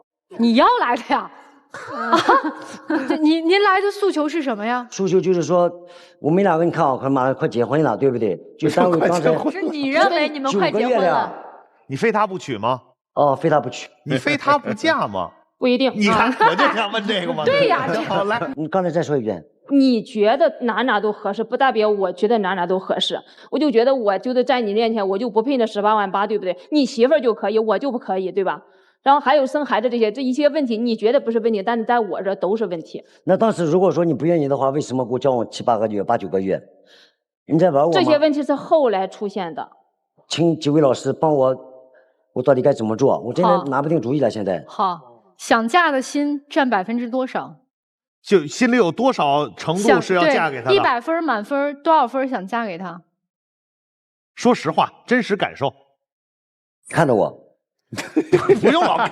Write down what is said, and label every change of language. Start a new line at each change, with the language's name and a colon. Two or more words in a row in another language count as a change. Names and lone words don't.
Chinese: 你要來的呀？您來的訴求是什麼呀？訴求就是說，我們兩個你看啊，馬上快結婚了，對不對？就單位剛才。是你認為你們快結婚了？你非他不娶嗎？哦，非他不娶。你非他不嫁嗎？不一定。你看，我就想問這個嘛。對呀，好來，你剛才再說一遍。你覺得哪都合適，不代表我覺得哪都合適。我就覺得我就是在你面前，我就不配那18萬8，對不對？你媳婦兒就可以，我就不可以，對吧？然後還有生孩子這一些問題，你覺得不是問題，但是在我這都是問題。那當時如果說你不願意的話，為什麼給我交往7、8個月、8、9個月？你在玩我嗎？這些問題是後來出現的。請幾位老師幫我到底該怎麼做？我真的拿不定主意了，現在。好，想嫁的心佔%多少？就心裡有多少程度是要嫁給他的？100分滿分多少分想嫁給他？說實話，真實感受。看着我。不用老看。